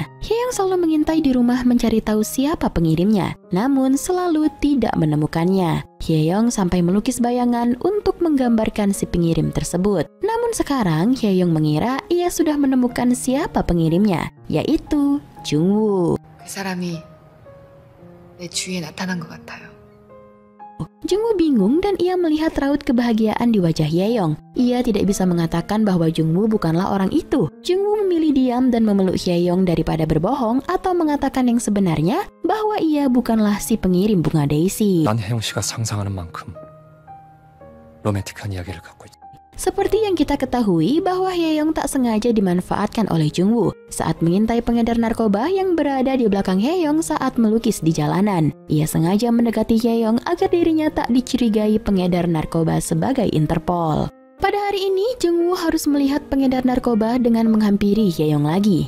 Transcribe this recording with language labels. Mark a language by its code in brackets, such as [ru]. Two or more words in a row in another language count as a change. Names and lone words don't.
[id] Hye-young selalu mengintai di rumah mencari tahu siapa pengirimnya, namun selalu tidak menemukannya. Hye-young sampai melukis bayangan untuk menggambarkan si pengirim tersebut. Namun sekarang Hye-young mengira ia sudah menemukan siapa pengirimnya, yaitu Jungwoo. [ko] 그 사람이 내 주위에 나타난 것 같아요. [id] Jungwoo bingung dan ia melihat raut kebahagiaan di wajah Hye-young. Ia tidak bisa mengatakan bahwa Jungwoo bukanlah orang itu. Jungwoo memilih diam dan memeluk Hye-young daripada berbohong atau mengatakan yang sebenarnya bahwa ia bukanlah si pengirim bunga Daisy. [ko] 난 혜영 씨가 상상하는 만큼 로맨틱한 이야기를 갖고 있다. [id] Seperti yang kita ketahui bahwa Hye-young tak sengaja dimanfaatkan oleh Jungwoo saat mengintai pengedar narkoba yang berada di belakang Hye-young saat melukis di jalanan. Ia sengaja mendekati Hye-young agar dirinya tak dicurigai pengedar narkoba sebagai Interpol. Pada hari ini, Jungwoo harus melihat pengedar narkoba dengan menghampiri Hye-young lagi.